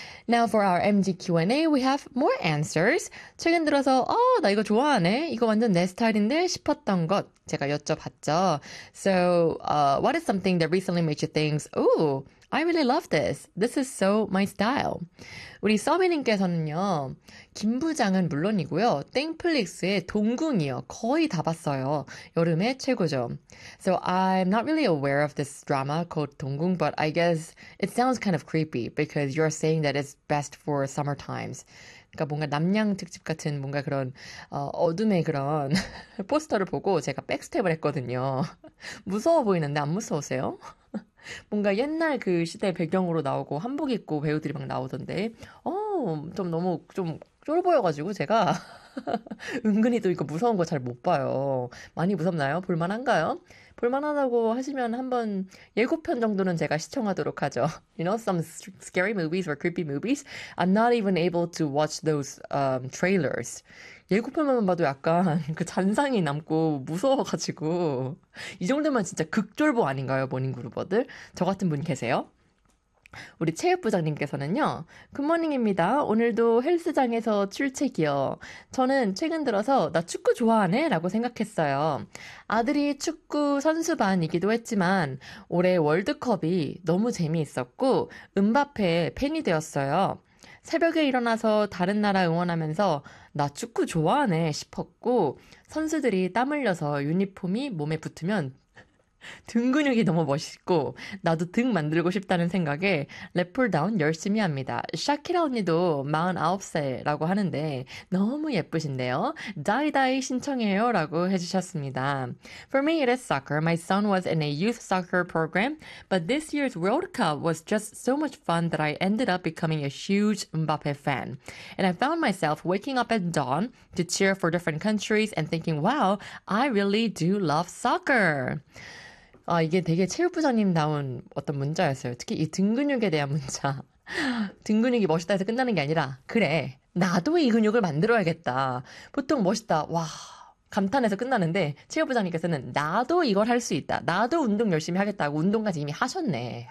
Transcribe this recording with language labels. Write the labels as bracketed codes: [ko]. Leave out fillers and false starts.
[en] Now for our MG Q&A, we have more answers. [ko] 최근 들어서 나 이거 좋아하네, 이거 완전 내 스타일인데 싶었던 것 제가 여쭤봤죠. [en] So, what is something that recently made you think, "Ooh, I really love this. This is so my style." [ko] 우리 서비님께서는요, 김부장은 물론이고요, 땡플릭스의 동궁이요, 거의 다 봤어요. 여름에 최고죠. [en] So I'm not really aware of this drama called 동궁, but I guess it sounds kind of creepy because you're saying that it's best for summer times. [ko] 그러니까 뭔가 남양 특집 같은 뭔가 그런 어둠의 그런 포스터를 보고 제가 백스텝을 했거든요. 무서워 보이는데 안 무서우세요? 뭔가 옛날 그 시대 배경으로 나오고 한복 입고 배우들이 막 나오던데, 좀 너무 좀 쫄보여가지고 제가 은근히 또 이거 무서운 거잘못 봐요. 많이 무섭나요? 볼만한가요? 볼만하다고 하시면 한번 예고편 정도는 제가 시청하도록 하죠. [en] You know, some scary movies or creepy movies, I'm not even able to watch those trailers. [ko] 예고편만 봐도 약간 그 잔상이 남고 무서워가지고. 이 정도면 진짜 극쫄보 아닌가요, 모닝그루버들? 저 같은 분 계세요? 우리 체육부장님께서는요, 굿모닝입니다. 오늘도 헬스장에서 출첵이요. 저는 최근 들어서 나 축구 좋아하네? 라고 생각했어요. 아들이 축구 선수반이기도 했지만, 올해 월드컵이 너무 재미있었고, 은바페의 팬이 되었어요. 새벽에 일어나서 다른 나라 응원하면서, 나 축구 좋아하네? 싶었고, 선수들이 땀 흘려서 유니폼이 몸에 붙으면, 등 근육이 너무 멋있고, 나도 등 만들고 싶다는 생각에 랩풀다운 열심히 합니다. 샤키라 언니도 49세라고 하는데 너무 예쁘신데요. 다이다이 신청해요라고 해주셨습니다. [en] For me, it is soccer. My son was in a youth soccer program, but this year's World Cup was just so much fun that I ended up becoming a huge Mbappe fan. And I found myself waking up at dawn to cheer for different countries and thinking, wow, I really do love soccer. [ko] 아, 이게 되게 체육부장님다운 어떤 문자였어요. 특히 이등 근육에 대한 문자. 등 근육이 멋있다 해서 끝나는 게 아니라, 그래, 나도 이 근육을 만들어야겠다. 보통 멋있다, 와, 감탄해서 끝나는데, 체육부장님께서는 나도 이걸 할수 있다, 나도 운동 열심히 하겠다고 운동까지 이미 하셨네.